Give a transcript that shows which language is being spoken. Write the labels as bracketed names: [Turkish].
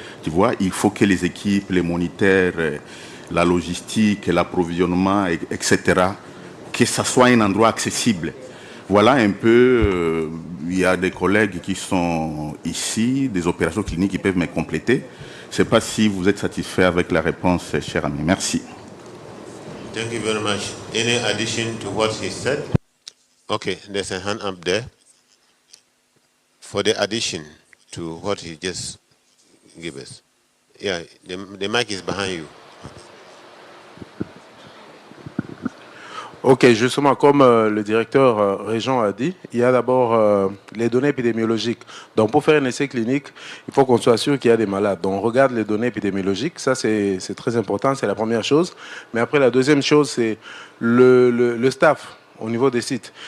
[French] Tu vois, il faut que les équipes, les moniteurs, la logistique, l'approvisionnement, etc., que ça soit un endroit accessible. Voilà un peu, il y a des collègues qui sont ici, des opérations cliniques qui peuvent me compléter. Je ne sais pas si vous êtes satisfait avec la réponse, cher ami. Merci. [English] Thank you very much. Any addition to what he said? Okay, there's a hand up there. For the addition to what he just gave us. Yeah, the mic is behind you. [French] Ok, justement, comme le directeur Régent a dit, il y a d'abord les données épidémiologiques. Donc, pour faire un essai clinique, il faut qu'on soit sûr qu'il y a des malades. Donc, on regarde les données épidémiologiques. Ça, c'est très important, c'est la première chose. Mais après, la deuxième chose, c'est le staff au niveau des sites.